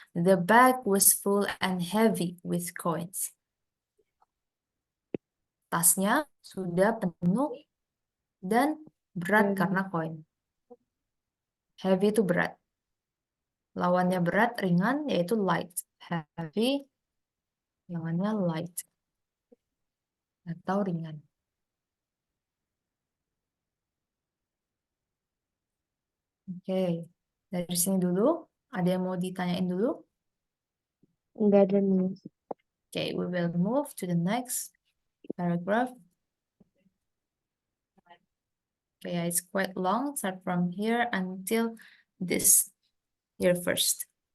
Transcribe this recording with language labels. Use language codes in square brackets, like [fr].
[en] The bag was full and heavy with coins. [id] Tasnya sudah penuh dan berat karena koin. Heavy itu berat. Lawannya berat, ringan, yaitu light. Heavy, lawannya light. Atau ringan. Oke. Dari sini dulu. Ada yang mau ditanyain dulu? Enggak ada nih. [en] Okay, we will move to the next paragraph. Okay, yeah, it's quite long. Start from here until this here first.